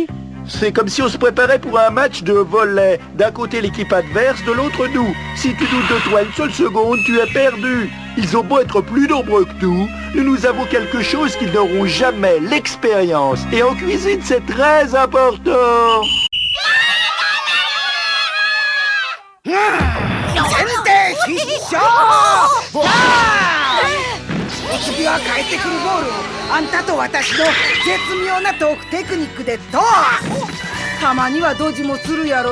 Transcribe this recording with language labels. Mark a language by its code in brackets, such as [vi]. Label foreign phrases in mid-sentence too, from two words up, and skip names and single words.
[fr] C'est comme si on se préparait pour un match de volley. D'un côté l'équipe adverse, de l'autre nous. Si tu doutes de toi une seule seconde, tu es perdu. Ils ont beau être plus nombreux que nous avons quelque chose qu'ils n'auront jamais, l'expérience. Et en cuisine, c'est très important. [ja] 先手必勝お次は帰ってくるボールをあんたと私の絶妙なトークテクニックでどうたまにはドジもするやろ